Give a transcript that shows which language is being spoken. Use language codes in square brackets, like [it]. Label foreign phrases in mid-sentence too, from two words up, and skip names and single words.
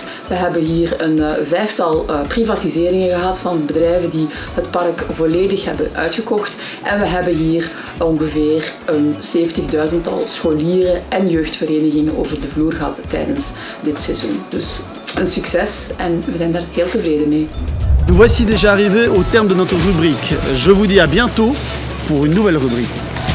[nl] We hebben hier een vijftal privatiseringen gehad van bedrijven die het park volledig hebben uitgekocht. En we hebben hier ongeveer een 70.000-tal scholieren en jeugdverenigingen over de vloer gehad tijdens dit seizoen. Dus een succes en we zijn daar heel tevreden mee. [fr] Nous voici déjà arrivés au terme de notre rubrique. Je vous dis à bientôt pour une nouvelle rubrique.